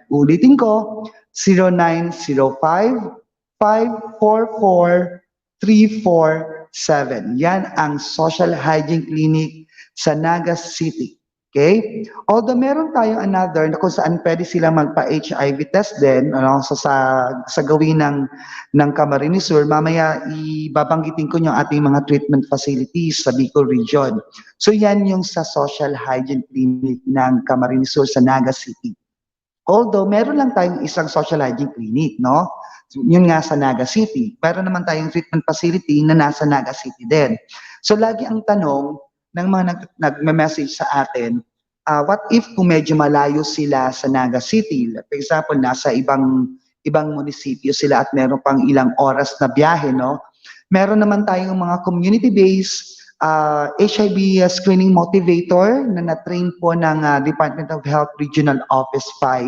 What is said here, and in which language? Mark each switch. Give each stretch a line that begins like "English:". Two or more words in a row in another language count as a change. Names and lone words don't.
Filipino: Ulitin ko, 0905-544-347. Yan ang Social Hygiene Clinic sa Naga City. Okay? Although meron tayong another na kung saan pwede sila magpa-HIV test din, ano, sa gawin ng Camarines Sur, mamaya ibabanggitin ko yung ating mga
English: treatment facilities
Filipino: sa Bicol Region. So yan yung sa Social Hygiene Clinic ng Camarines Sur sa Naga City. Although meron lang tayong isang Social Hygiene Clinic, no? Yun nga sa Naga City. Meron naman tayong
English: treatment facility
Filipino: na nasa Naga City din. So lagi ang tanong ng mga nagme-message sa atin,
English: what if
Filipino: kung medyo malayo sila sa Naga City?
English: For example,
Filipino: nasa ibang munisipyo sila at meron pang ilang oras na biyahe, no? Meron naman tayong mga
English: community-based HIV screening motivator
Filipino: na na-train po ng Department of Health Regional Office 5.